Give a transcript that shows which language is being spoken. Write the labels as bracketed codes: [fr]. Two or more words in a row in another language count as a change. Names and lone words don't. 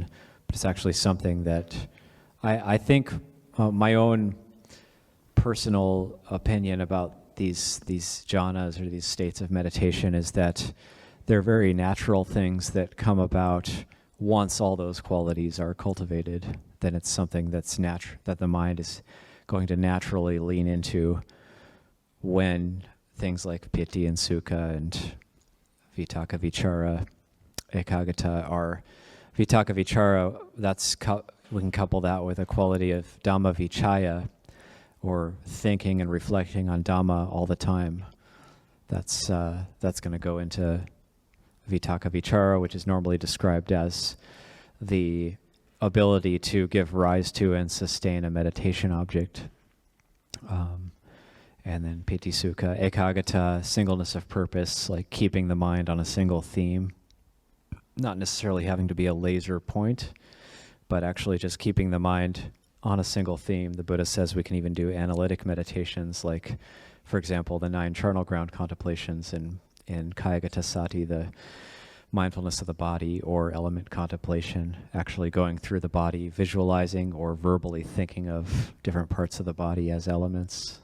[en] But it's actually something that I think my own personal opinion about these jhanas or these states of meditation is that they're very natural things that come about once all those qualities are cultivated. Then it's something that's that the mind is going to naturally lean into when things like piti and sukha and [pi] vitakka vichara, ekaggata [en] are. [pi] Vitakka vichara, [en] we can couple that with a quality of [pi] dhamma vichaya, [en] or thinking and reflecting on Dhamma all the time. That's going to go into [pi] vitakka vichara, [en] which is normally described as the ability to give rise to and sustain a meditation object. And then [pi] piti sukha, ekaggata, [en] singleness of purpose, like keeping the mind on a single theme, not necessarily having to be a laser point, but actually just keeping the mind on a single theme. The Buddha says we can even do analytic meditations, like, for example, the 9 charnel ground contemplations in Kayagata Sati, the mindfulness of the body, or element contemplation, actually going through the body, visualizing or verbally thinking of different parts of the body as elements.